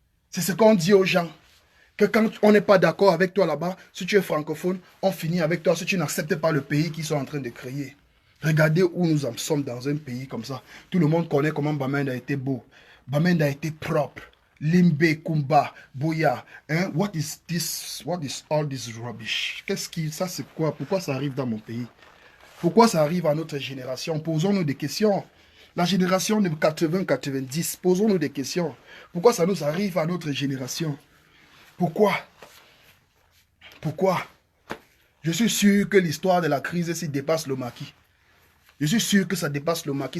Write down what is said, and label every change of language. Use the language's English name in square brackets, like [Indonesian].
[French] C'est ce qu'on dit aux gens. Que quand on n'est pas d'accord avec toi là-bas, si tu es francophone, on finit avec toi si tu n'acceptes pas le pays qu'ils sont en train de créer. Regardez où nous en sommes dans un pays comme ça. Tout le monde connaît comment Bamenda a été beau. Bamenda a été propre. Limbe, Kumba, Boya. Hein? [English] What is all this rubbish? [French] Ça c'est quoi? Pourquoi ça arrive dans mon pays? Pourquoi ça arrive à notre génération? Posons-nous des questions. La génération de 80-90, posons-nous des questions. Pourquoi ça nous arrive à notre génération? Pourquoi? Pourquoi? Je suis sûr que l'histoire de la crise ici dépasse le maquis. Je suis sûr que ça dépasse le maquis.